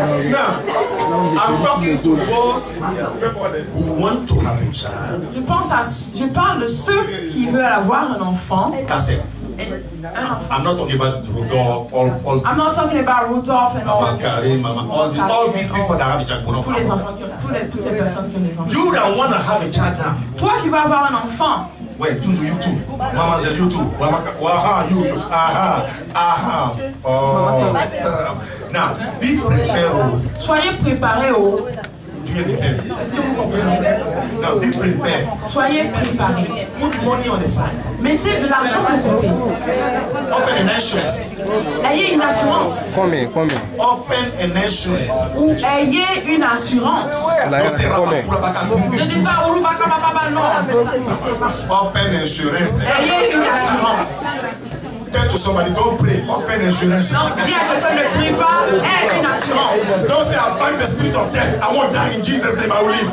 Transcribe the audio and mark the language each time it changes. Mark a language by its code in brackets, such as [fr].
[en] Now, I'm talking to those who want to have a child. [fr] Je parle de ceux qui veulent avoir un enfant. [en] That's it. [fr] Un enfant. [en] I'm not talking about Rudolph, all I'm not talking about Rudolph and all. Mama Karim, Mama, all these people that have a child. [fr] Tous les enfants qui ont, toutes les personnes qui ont des enfants. [en] You that want to have a child now. [fr] Toi qui vas avoir un enfant, [en] Wait, choose you too. Mama said you too. Mama, you. Aha. Oh. Now, be prepared. [fr] soyez préparés au. [en] Do you understand? [fr] Est-ce que vous comprenez? [en] Now, be prepared. [fr] Soyez préparés. [en] Put money on the side. [fr] Mettez de l'argent de côté. [en] Open an insurance. [fr] Ayez une assurance. Combien? [en] Open an insurance. [fr] Ou ayez une assurance. [en] Don't say [fr] Combien? Ne dites pas Oulubaka Baba, non. [en] Open insurance. [fr] Ayez une assurance. [en] Tell to somebody, don't pray. Open insurance. [fr] Donc, dis à quelqu'un ne prie pas, aie une assurance. [en] Don't say I bind the spirit of death. I won't die in Jesus' name. I will live.